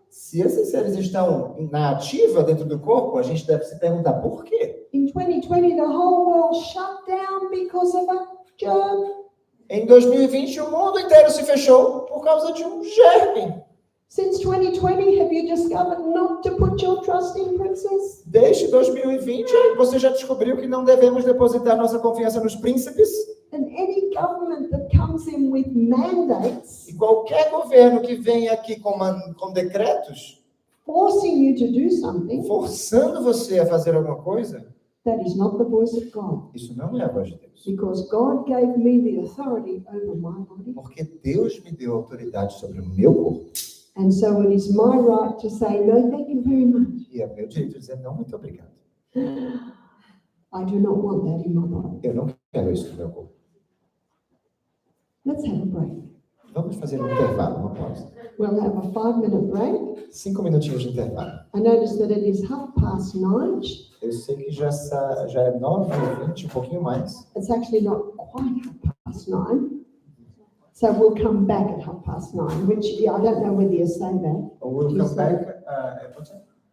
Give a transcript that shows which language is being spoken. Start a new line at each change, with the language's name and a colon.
Portuguese: Se esses seres estão na ativa dentro do corpo, a gente deve se perguntar por quê.
English: In 2020, the whole world shut down because of a germ.
Portuguese: Em 2020, o mundo inteiro se fechou por causa de um germe.
English: Since 2020, have you discovered not to put your trust in princes?
Portuguese: Desde 2020, você já descobriu que não devemos depositar nossa confiança nos príncipes?
English: And any government that comes in with mandates,
Portuguese: E qualquer governo que vem aqui com decretos,
English: forcing you to do something,
Portuguese: forçando você a fazer alguma coisa,
English: that is not the voice of God.
Portuguese: isso não é a voz de Deus.
English: Because God gave me the authority over my body.
Portuguese: Porque Deus me deu autoridade sobre o meu corpo.
English: And so it is my right to say, no, thank you very much.
Portuguese: E é meu direito de dizer não, muito obrigado.
English: I do not want that in my body.
Portuguese: Eu não quero isso no meu corpo.
English: Let's have a break.
Portuguese: Vamos fazer um intervalo, uma pausa.
English: We'll have a 5-minute break.
Portuguese: 5 minutinhos de intervalo.
English: I notice that it is 9:30.
Portuguese: Eu sei que já é 9h20, um pouquinho mais.
English: It's actually not quite 9:30. So we'll come back at 9:30, which I don't know whether you say that. We'll come back, what's that?